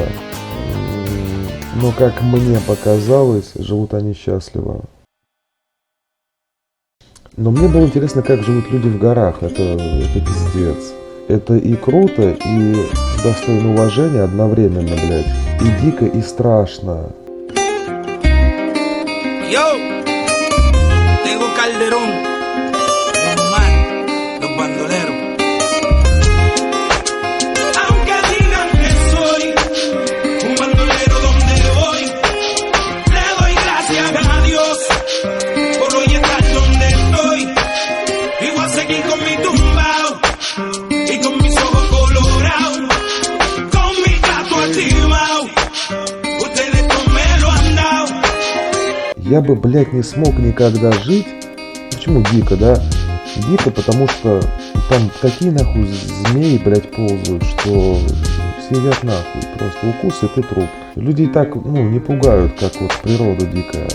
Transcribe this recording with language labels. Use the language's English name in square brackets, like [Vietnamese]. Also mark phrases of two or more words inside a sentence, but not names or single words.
[Russian] Но, как мне показалось, живут они счастливо. Но мне было интересно, как живут люди в горах. Это пиздец. Это и круто, и достойно уважения одновременно, блядь. И дико, и страшно. [Spanish] Yo, Tego Calderón, Don Omar, los bandoleros. Aunque digan que soy un bandolero donde voy, le doy gracias a Dios por hoy estar donde estoy. Y voy a seguir con mi tumbao y con mis ojos colorados, con mi gato activado. Ustedes no me lo han dado. [Russian] Я бы, блядь, не смог никогда жить. Почему дико, да? Дико, потому что там такие нахуй змеи, блядь, ползают, что съедят нахуй. Просто укус и ты труп. Людей так, не пугают, как вот природа дикая.